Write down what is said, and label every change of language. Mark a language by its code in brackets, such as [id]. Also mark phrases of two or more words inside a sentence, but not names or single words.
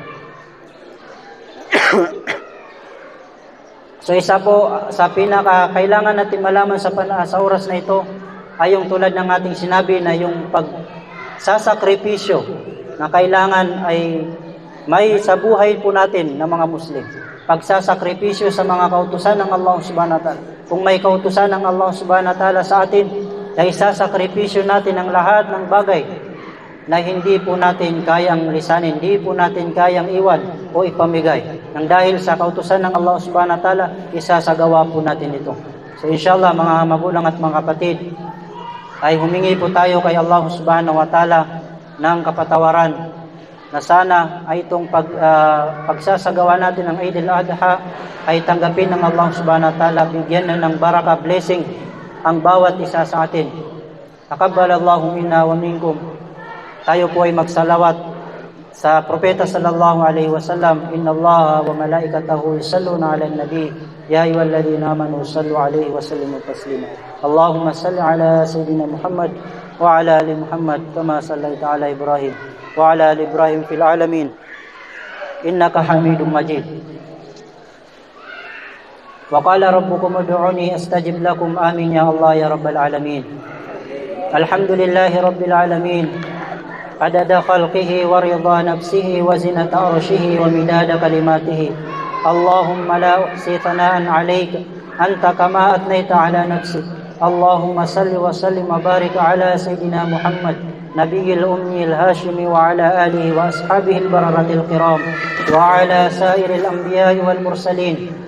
[tl] So isa po sa pinakakailangan natin malaman sa oras na ito ay yung tulad ng ating sinabi na yung pagsasakripisyo na kailangan ay may sa buhay po natin ng mga Muslim. Pagsasakripisyo sa mga kautusan ng Allah [ar] سبحانه وتعالى. [tl] Kung may kautusan ng Allah [ar] سبحانه وتعالى [tl] sa atin, ay isasakripisyo natin ang lahat ng bagay na hindi po natin kayang lisanin, hindi po natin kayang iwan o ipamigay. Nang dahil sa kautusan ng Allah [ar] سبحانه وتعالى, [tl] isasagawa po natin ito. So inshallah mga magulang at mga kapatid, ay humingi po tayo kay Allah [ar] سبحانه وتعالى [tl] ng kapatawaran na sana ay itong pagsasagawa natin ng Eid al-Adha ay tanggapin ng Allah [ar] سبحانه وتعالى, [tl] bigyan na ng baraka, blessing ang bawat isa sa atin. [ar] تقبل الله منا ومنكم. [tl] Tayo po ay magsalawat sa propeta [ar] صلى الله عليه وسلم إن الله وملائكته يصلون على النبي يا أيها الذين آمنوا صلوا عليه وسلموا تسليما. اللهم صل على سيدنا محمد وعلى آل محمد كما صليت على إبراهيم وعلى آل إبراهيم في العالمين إنك حميد مجيد. وقال ربكم ادعوني أستجب لكم آمين يا الله يا رب العالمين. الحمد لله رب العالمين. عدد خلقه ورضا نفسه وزنة عرشه ومداد كلماته. اللهم لا أحصي ثناء عليك أنت كما أثنيت على نفسك. اللهم صل وسلم وبارك على سيدنا محمد نبي الأمي الهاشمي وعلى آله وأصحابه البررة الكرام وعلى سائر الأنبياء والمرسلين.